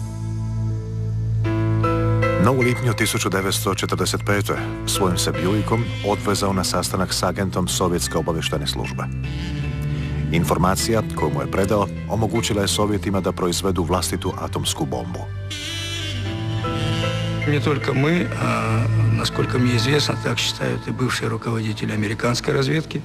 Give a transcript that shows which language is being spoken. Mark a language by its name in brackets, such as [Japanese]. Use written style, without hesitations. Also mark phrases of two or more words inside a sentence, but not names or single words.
[Croatian] No u lipnju 1945. svojim se Buickom odvezao na sastanak s agentom sovjetske obavještajne službe. Informacija koju mu je predao omogućila je Sovjetima da proizvedu vlastitu atomsku bombu. [Russian] Не только мы, а, насколько мне известно, так считают и бывшие руководители американской разведки.